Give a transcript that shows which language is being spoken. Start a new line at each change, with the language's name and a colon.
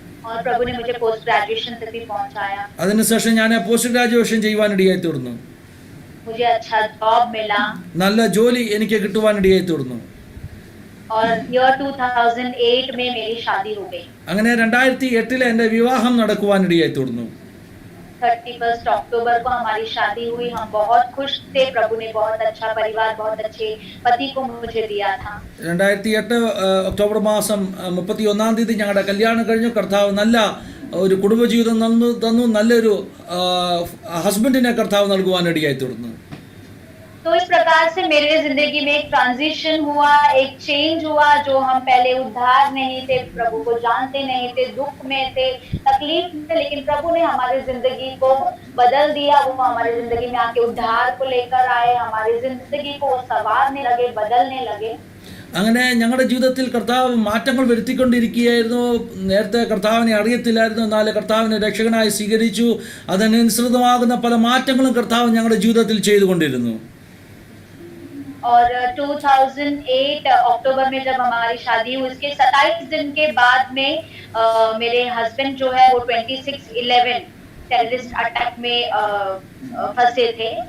Hindi: और प्रभु ने मुझे पोस्ट ग्रेजुएशन तक भी पहुंचाया.
Malayalam: അതിനുശേഷം ഞാൻ പോസ്റ്റ് ഗ്രാജുവേഷൻ ചെയ്യുവാനിടയായി തീർന്നു.
Hindi: मुझे अच्छा जॉब मिला.
Malayalam: നല്ല ജോലി എനിക്ക് കിട്ടുവാനിടയായി തീർന്നു.
Hindi: और ईयर 2008 में मेरी शादी हो गई.
Malayalam: അങ്ങനെ 2008 എൻ്റെ വിവാഹം നടക്കുവാനിടയായി തീർന്നു.
Hindi: 31 अक्टूबर को हमारी शादी हुई. हम बहुत खुश थे. प्रभु ने बहुत अच्छा परिवार, बहुत अच्छे पति को मुझे दिया था.
Malayalam: 2008 ഒക്ടോബർ മാസം 31-ാം തീയതി ഞങ്ങളുടെ കല്യാണം കഴിഞ്ഞു. കർത്താവ് നല്ല ഒരു കുടുംബജീവിതം തന്നു. നല്ലൊരു ഹസ്ബൻഡിനെ കർത്താവ് നൽകുവാനിടയായി തീർന്നു.
Hindi: तो इस प्रकार से मेरे जिंदगी में एक ट्रांजिशन हुआ, एक चेंज हुआ। जो हम पहले उद्धार नहीं थे, प्रभु को जानते नहीं थे, दुख में थे, तकलीफ में थे, लेकिन प्रभु ने हमारी जिंदगी को बदल दिया। वो हमारी जिंदगी में आके उद्धार को लेकर आए, हमारी जिंदगी को संवारने लगे, बदलने लगे।
Malayalam: അങ്ങനെ ഞങ്ങളുടെ ജീവിതത്തിൽ കർത്താവ് മാറ്റങ്ങൾ വരുത്തിക്കൊണ്ടിരിക്കുകയായിരുന്നു. നേരത്തെ കർത്താവിനെ അറിയത്തില്ലായിരുന്നു, എന്നാൽ കർത്താവിനെ രക്ഷകനായി സ്വീകരിച്ചു. അതിനനുസൃതമാകുന്ന പല മാറ്റങ്ങളും കർത്താവ് ഞങ്ങളുടെ ജീവിതത്തിൽ ചെയ്തുകൊണ്ടിരുന്നു.
Hindi: और 2008 अक्टूबर में जब हमारी शादी हुई, उसके 27 दिन के बाद में मेरे हस्बैंड जो है वो 26/11 टेररिस्ट अटैक में फंसे थे.